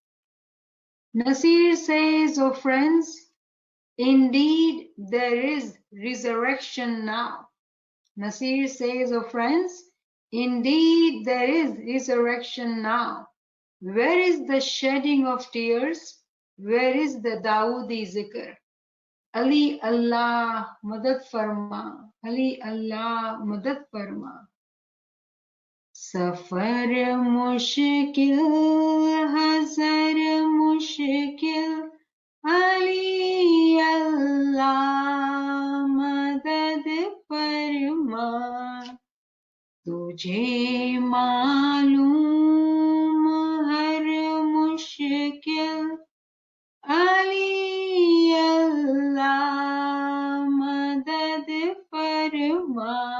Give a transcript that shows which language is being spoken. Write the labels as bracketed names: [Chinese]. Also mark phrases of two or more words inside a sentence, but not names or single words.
[English] Nasir says, "O friends, indeed there is resurrection now." Nasir says, "O friends, indeed there is resurrection now. Where is the shedding of tears? Where is the Dawoodi zikr? [Urdu] علی اللہ مدد فرما. علی اللہ مدد فرما." سفر مشکل حضر مشکل علی اللہ مدد فرما. تجھے معلوم ہر مشکل علی اللہ مدد فرما.